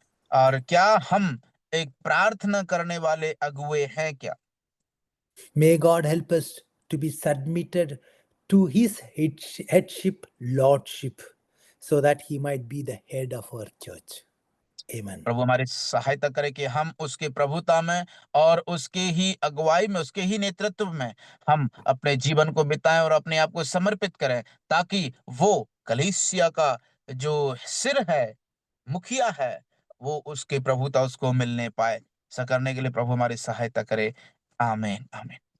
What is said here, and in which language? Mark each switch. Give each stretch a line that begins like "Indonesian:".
Hindi: और क्या हम एक प्रार्थना करने वाले अगुए हैं क्या?
English: May God help us to be submitted to His headship, lordship, so that He might be the head of our church. Amen.
Hindi: प्रभु हमारी सहायता करे कि हम उसके प्रभुता में और उसके ही अगुवाई में, उसके ही नेतृत्व में हम अपने जीवन को बिताएं और अपने आप को समर्पित करें, ताकि वो कलीसिया का जो सिर है, मुखिया है, वो उसके प्रभुता उसको मिलने पाए। ऐसा करने के लिए प्रभु हमारी सहायता करे। आमीन, आमीन।